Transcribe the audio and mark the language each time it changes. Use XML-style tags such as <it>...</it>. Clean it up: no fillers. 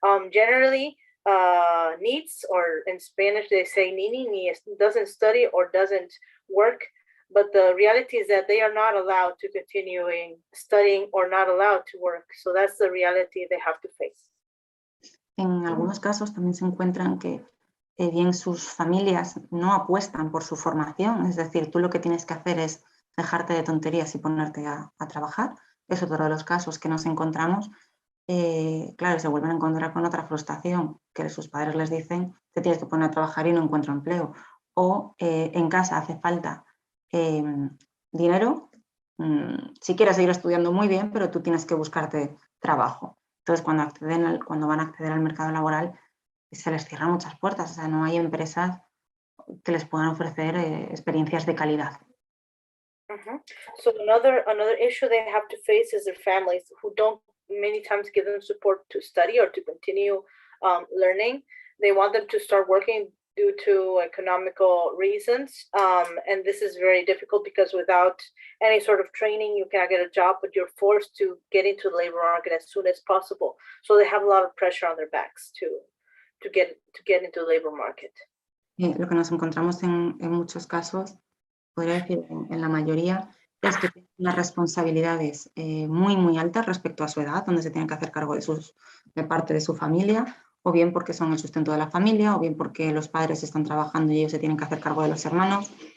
<en>Generally, needs, or in Spanish they say ni doesn't study or doesn't work, but the reality is that they are not allowed to continuing studying or not allowed to work. So that's the reality they have to face.</en> <es>En algunos casos también se encuentran que bien sus familias no apuestan por su formación, es decir, tú lo que tienes que hacer es dejarte de tonterías y ponerte a trabajar. Es otro de los casos que nos encontramos. Claro, se vuelven a encontrar con otra frustración, que sus padres les dicen te tienes que poner a trabajar y no encuentro empleo. O en casa hace falta dinero, si quieres seguir estudiando muy bien, pero tú tienes que buscarte trabajo. Entonces, cuando van a acceder al mercado laboral, se les cierran muchas puertas. O sea, no hay empresas que les puedan ofrecer experiencias de calidad.</es> <en>So another issue they have to face is their families, who don't many times give them support to study or to continue learning. They want them to start working due to economical reasons, and this is very difficult because without any sort of training, you cannot get a job, but you're forced to get into the labor market as soon as possible. So they have a lot of pressure on their backs to get into the labor market.</en> <es>Lo que nos encontramos en muchos casos, podría decir en la mayoría, es que tienen unas responsabilidades muy, muy altas respecto a su edad, donde se tienen que hacer cargo de parte de su familia, o bien porque son el sustento de la familia, o bien porque los padres están trabajando y ellos se tienen que hacer cargo de los hermanos.</es>